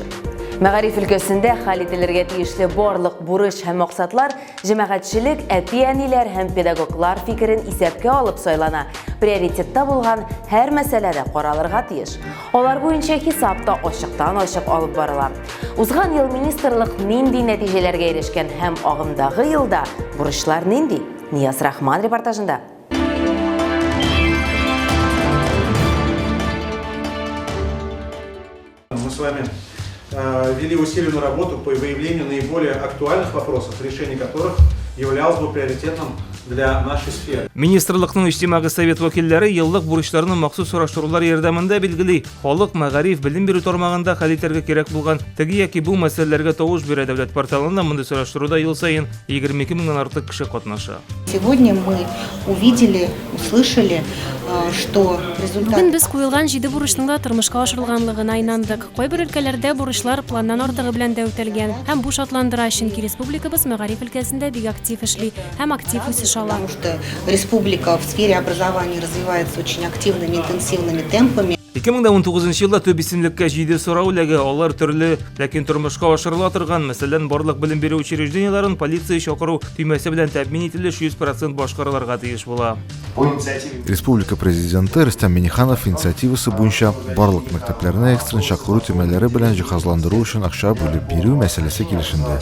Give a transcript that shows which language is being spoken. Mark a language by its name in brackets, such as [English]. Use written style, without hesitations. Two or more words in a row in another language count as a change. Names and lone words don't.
[Tatar] Мәгариф өлкәсендә хәл ителергә тиешле барлык бурыч һәм максатлар җәмәгатьчелек, әти-әниләр һәм педагоглар фикерен исәпкә алып сайлана. Приоритетта булган һәр мәсьәләдә каралырга тиеш. Алар буенча хисапта ачыктан-ачык алып барыла. Узган ел министрлык нинди нәтиҗәләргә ирешкән һәм агымдагы елда бурычлар нинди? Нияз Рахман репортажында. [Russian] Мы с вами вели усиленную работу по выявлению наиболее актуальных вопросов, решение которых являлось бы приоритетным для нашей сферы. [Tatar] Министрлыкның иҗтимагый совет вәкилләре еллык бурычларны махсус сораштырулар ярдәмендә билгели, халык мәгариф белем бирү тармагында хәл итәргә кирәк булган теге яки бу мәсьәләләргә тавыш бирә дәүләт порталында мондай сораштыруда ел сайын 22 меңнән артык кеше катнаша. [Russian] Сегодня мы увидели, услышали, что результат... [Tatar] Бүген без куелган 7 бурычның да тормышка ашырылганлыгына инандык. Кайбер өлкәләрдә бурычлар планнан артыгы белән дә үтәлгән. Һәм бу шатландыра, чөнки республикабыз мәгариф өлкәсендә бик актив эшли һәм актив үсеш ала. [Russian] Потому что республика в сфере образования развивается очень активными, интенсивными темпами. [Tatar] 2019 елда төп исемлеккә 7 сорау ләгә, алар төрле, ләкин тормышка ашырыла торган, мәсәлән, барлык белем бирү учрежденияларын полиция чакыру төймәсе белән тәэмин ителеш 100% башкарылырга тиеш була. Республика президенты Рөстәм Миңнеханов инициативасы буенча барлык мәктәпләрне экстрен чакыру төймәләре белән җиһазландыру өчен акча бүлеп бирү мәсьәләсе килешенде.